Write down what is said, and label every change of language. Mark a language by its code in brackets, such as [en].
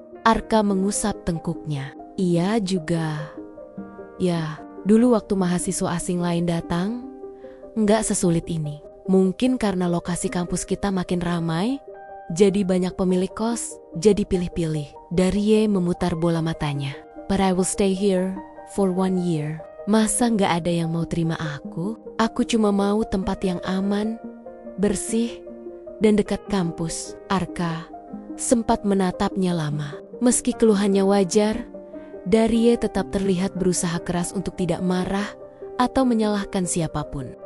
[id] Arka mengusap tengkuknya. Ia juga, ya, dulu waktu mahasiswa asing lain datang, nggak sesulit ini. Mungkin karena lokasi kampus kita makin ramai, jadi banyak pemilik kos, jadi pilih-pilih. Darie memutar bola matanya. [en] "But I will stay here for 1 year. [id] Masa nggak ada yang mau terima aku? Aku cuma mau tempat yang aman, bersih, dan dekat kampus." Arka sempat menatapnya lama. Meski keluhannya wajar, Darie tetap terlihat berusaha keras untuk tidak marah atau menyalahkan siapapun.